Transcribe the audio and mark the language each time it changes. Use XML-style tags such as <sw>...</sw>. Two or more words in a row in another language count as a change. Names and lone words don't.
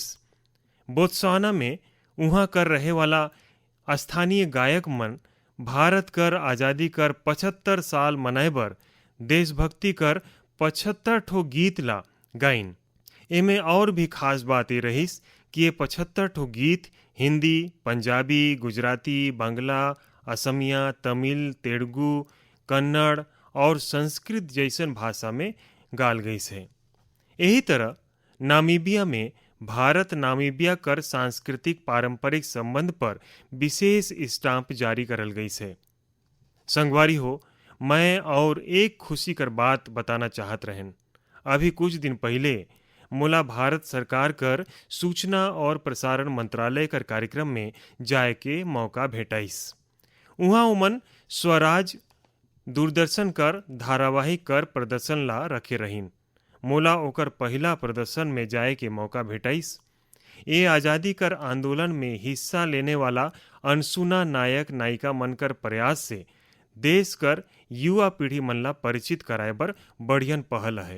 <hne>बोत्सवाना में वहाँ कर रहे वाला स्थानीय गायक मन भारत कर आज़ादी कर 75 साल मनाए बर देशभक्ति कर 75 ठो गीत ला गाइन। एमे और भी खास बात ये रहिस कि ये 75 ठो गीत हिंदी, पंजाबी, गुजराती, बांग्ला, असमिया, तमिल, तेलुगु, कन्नड़ और संस्कृत जैसन भाषा में गाल गई है। यही तरह नामीबिया में भारत नामीबिया कर सांस्कृतिक पारंपरिक संबंध पर विशेष स्टाम्प जारी करल गई है। संगवारी हो, मैं और एक खुशी कर बात बताना चाहत रहन। अभी कुछ दिन पहले मोला भारत सरकार कर सूचना और प्रसारण मंत्रालय कर कार्यक्रम में जाए के मौका भेटाइस। वहाँ उमन स्वराज दूरदर्शन कर धारावाहिक कर प्रदर्शन ला रखे रहीन। मोला ओकर पहला प्रदर्शन में जाए के मौका भेटाइस। ये आज़ादी कर आंदोलन में हिस्सा लेने वाला अनसुना नायक नायिका मन कर प्रयास से देश कर युवा पीढ़ी मन ला परिचित कराए बर बढ़ियन पहल है।</hne>